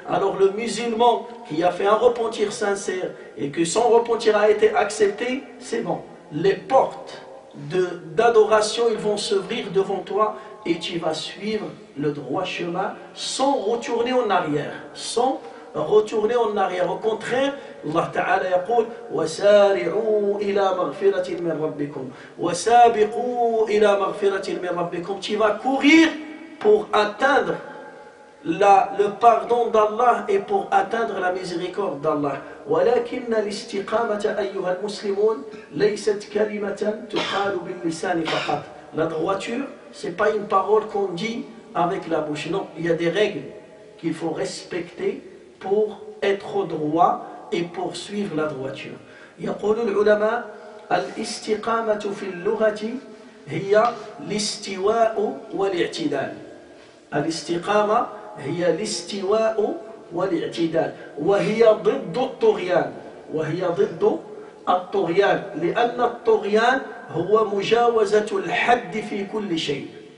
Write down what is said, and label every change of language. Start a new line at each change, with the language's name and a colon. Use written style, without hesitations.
French: Alors le musulman qui a fait un repentir sincère et que son repentir a été accepté, c'est bon. Les portes d'adoration, ils vont s'ouvrir devant toi et tu vas suivre le droit chemin sans retourner en arrière. Sans retourner en arrière. Au contraire, Allah Ta'ala
Arabic: يقول وسارعوا إلى مغفرة من ربكم
French: وسابقوا إلى مغفرة من ربكم. Tu vas courir pour atteindre le pardon d'Allah et pour atteindre la miséricorde d'Allah.
Arabic: ولكن الاستقامة أيها المسلمون ليست كلمة تقال باللسان فقط.
French: La droiture, ce n'est pas une parole qu'on dit avec la bouche. Non, il y a des règles qu'il faut respecter pour être droit et pour suivre la droiture.
Arabic: يقول العلماء الاستقامة في اللغة هي الاستواء والاعتدال. الاستقامة هي الاستواء والاعتدال وهي ضد الطغيان وهي ضد الطغيان لأن الطغيان هو مجاوزة الحد في كل شيء.